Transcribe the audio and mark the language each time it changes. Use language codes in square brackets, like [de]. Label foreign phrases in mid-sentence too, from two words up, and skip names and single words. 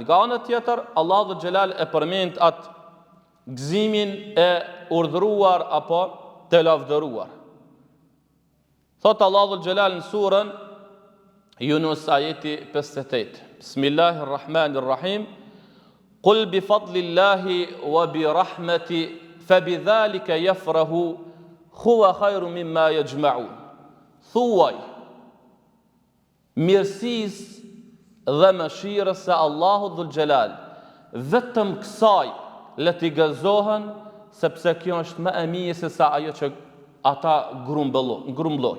[sq] Nga ana tjetër, Allahu [ar] ذو الجلال [sq] e përmend atë gëzimin e urdhëruar apo të lavdëruar. Thot Allahu [ar] ذو الجلال [sq] në surën Yunus ajeti 58. [ar] Bismillahirrahmanirrahim. قل بفضل الله وبرحمة فبذلك يفرح هو خير مما يجمعون. [sq] Thuaj, mirësisë dhe mëshirës së Allahut [ar] ذو الجلال, [sq] vetëm kësaj le t'i gëzohen, sepse kjo është më e mirë se sa ajo që ata grumbullojnë.